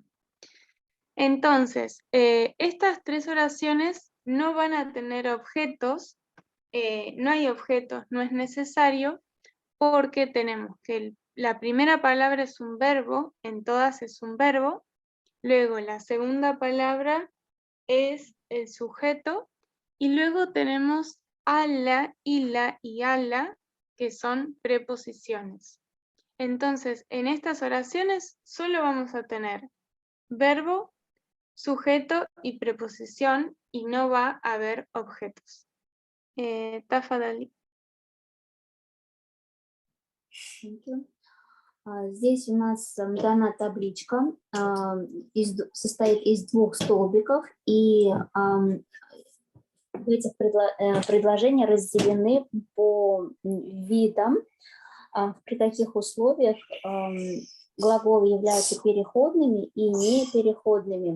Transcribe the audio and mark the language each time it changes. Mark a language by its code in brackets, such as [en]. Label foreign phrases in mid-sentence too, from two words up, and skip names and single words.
[es] Entonces, estas 3 oraciones no van a tener objetos, no hay objetos, no es necesario, porque tenemos que la primera palabra es un verbo, en todas es un verbo, luego la segunda palabra es el sujeto, y luego tenemos ala, ila y ala, que son preposiciones. Entonces, en estas oraciones solo vamos a tener verbo, sujeto y preposición, y no va a haber objetos. Tafadali. [ru] Здесь у нас дана табличка, состоит из 2 столбиков, и эти предложения разделены по видам, при каких условиях глаголы являются переходными и непереходными.